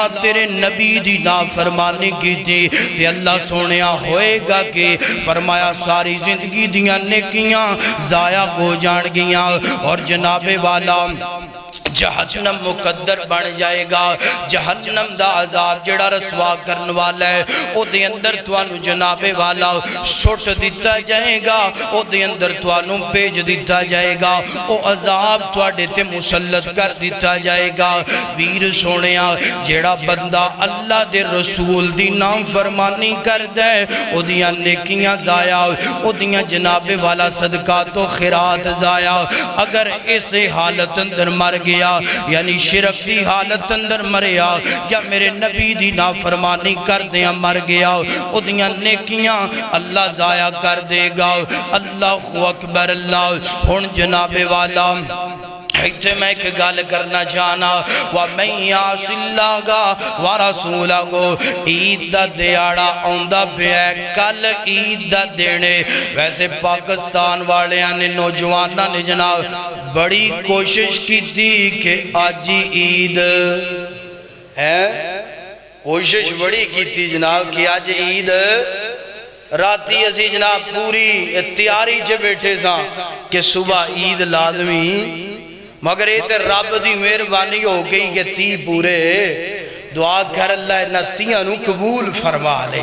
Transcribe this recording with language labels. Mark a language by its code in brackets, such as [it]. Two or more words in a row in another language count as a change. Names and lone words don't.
[pa] تیرے نبی دی نافرمانی کی تھی تے اللہ سونے ہوئے گا کہ فرمایا ساری زندگی دیاں نیکیاں ضائع ہو جان گیاں اور جناب والا جہنم مقدر بن جائے گا، جہنم دا عذاب جڑا رسوا کرن والا ہے او دے اندر توانو جناب والا سٹ دیتا جائے گا، او دے اندر توانو پیج دیتا جائے گا، او عذاب تواڈے تے مسلط کر دیتا جائے گا۔ ویر سونیا جڑا بندہ اللہ دے رسول دی نافرمانی کردا ہے او دیاں نیکیاں ضائع، او دیاں جناب والا صدقات و خیرات ضائع۔ اگر اس حالت اندر مر گیا یعنی شرک دی حالت اندر مریا یا میرے نبی دی نافرمانی کر دیا مر گیا، او دیاں نیکیاں اللہ ضائع کر دے گا۔ [ar] اللہ اکبر [pa] اللہ۔ ہن جناب والا ایتھے میں ایک گال کرنا چاہنا، [ar] وَمَنْ يَعْصِ اللَّهَ وَرَسُولَهُ [pa] عید دا دیاڑا آندا پیا ہے، کل عید دا دینے۔ ویسے پاکستان والیاں نے نوجواناں نے جناب بڑی [ur] کوشش کی تھی کہ آج عید ہے، کوشش بڑی کی تھی [pa] جناب کہ آج عید راتی اسی جناب پوری تیاری چ بیٹھے ساں کہ صبح عید لازمی، مگر یہ تے رب دی مہربانی ہو گئی کہ 30 پورے دعا کر اللہ نہ 30 نو قبول فرما لے۔